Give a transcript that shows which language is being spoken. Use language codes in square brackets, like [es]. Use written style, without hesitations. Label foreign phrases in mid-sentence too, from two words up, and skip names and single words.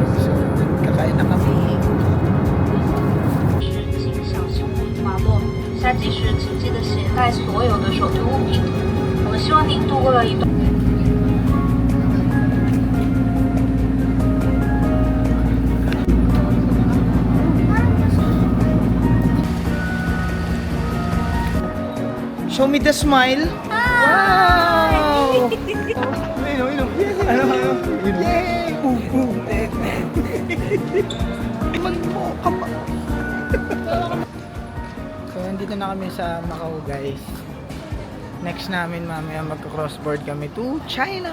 [tl] So, kakain na kami. [zh] 请小心滑落。下机时请记得携带所有的手提物品。我们希望您度过了一段。 [en] Show me the smile. [tl] Wow! Ano? Yay! Magmukha pa. So, nandito na kami sa Macau, guys. Next namin mamaya magka-crossboard kami [en] to China!